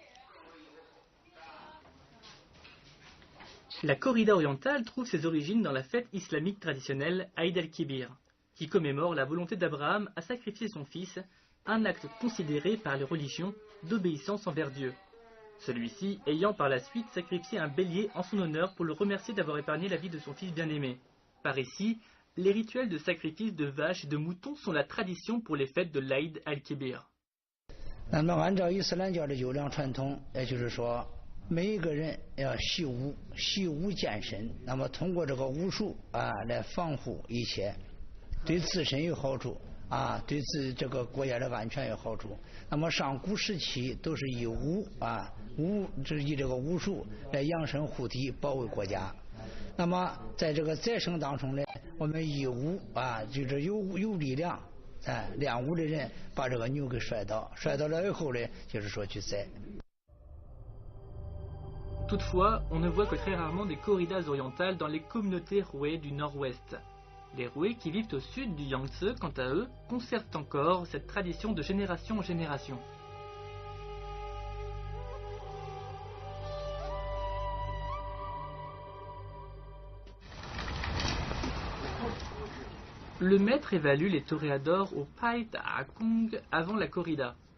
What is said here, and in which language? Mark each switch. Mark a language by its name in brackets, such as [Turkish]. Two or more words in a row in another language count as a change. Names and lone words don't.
[French] La corrida orientale trouve ses origines dans la fête islamique traditionnelle Aïd el-Kibir, qui commémore la volonté d'Abraham à sacrifier son fils, un acte considéré par les religions d'obéissance envers Dieu. Celui-ci ayant par la suite sacrifié un bélier en son honneur pour le remercier d'avoir épargné la vie de son fils bien-aimé. Par ici, les rituels de sacrifice de vaches et de moutons sont la tradition pour les fêtes de l'Aïd al-Kibir. [Chinese] 那么按照伊斯兰教的优良传统，也就是说，每一个人要习武，习武健身。那么通过这个武术来防护一切，对自身有好处对这个国家的安全有好处。那么上古时期都是以武以这个武术来养生护体，保卫国家。那么在这个再生当中呢，我们以武就是有力量练武的人把这个牛给摔倒了以后呢，就是说去宰。 [French] Toutefois, on ne voit que très rarement des corridas orientales dans les communautés Hui du nord-ouest. Les Hui qui vivent au sud du Yangtze, quant à eux, conservent encore cette tradition de génération en génération. Le maître évalue les toréadors au Pai Ta Kung avant la corrida.